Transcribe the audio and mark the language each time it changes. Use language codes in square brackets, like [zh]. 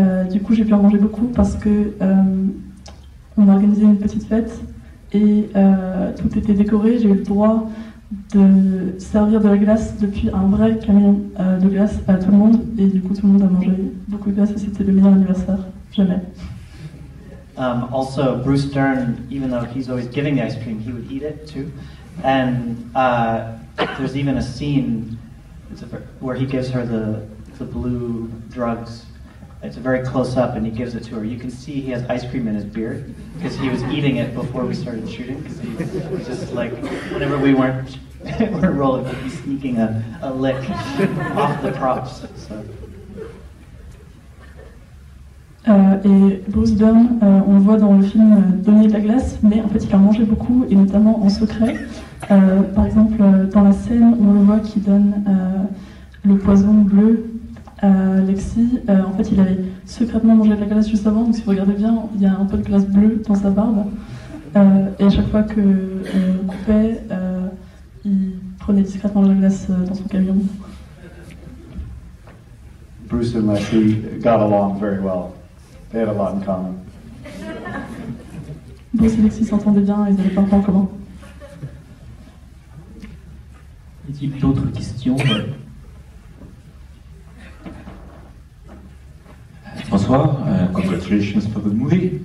[fr] Du coup, j'ai pu en manger beaucoup parce que on a organisé une petite fête. et tout était décoré. J'ai eu le droit de servir de la glace depuis un vrai camion de glace à tout le monde, et du coup tout le monde a mangé beaucoup de glace et c'était le meilleur anniversaire jamais. [en] Also, Bruce Dern, even though he's always giving the ice cream, he would eat it too. And there's even a scene where he gives her the blue drugs. It's a very close up, and he gives it to her. You can see he has ice cream in his beard because he was eating it before we started shooting. Because he was just like, whenever we weren't rolling, he'd be sneaking a lick off the props. So. [fr] Et Bruce Dern, on le voit dans le film donner de la glace, mais en fait il en mangeait beaucoup, et notamment en secret. Par exemple, dans la scène où on le voit qui donne le poison bleu à Lexi, en fait il avait secrètement mangé de la glace juste avant, donc si vous regardez bien, il y a un peu de glace bleue dans sa barbe. Et à chaque fois qu'on coupait, il prenait discrètement de la glace dans son camion. [en] Bruce and Lexi got along very well. They had a lot in common. [fr] Bruce et Lexi s'entendaient bien, ils avaient plein de points en commun. Y a-t-il d'autres questions? [en] Bonsoir, congratulations for the movie.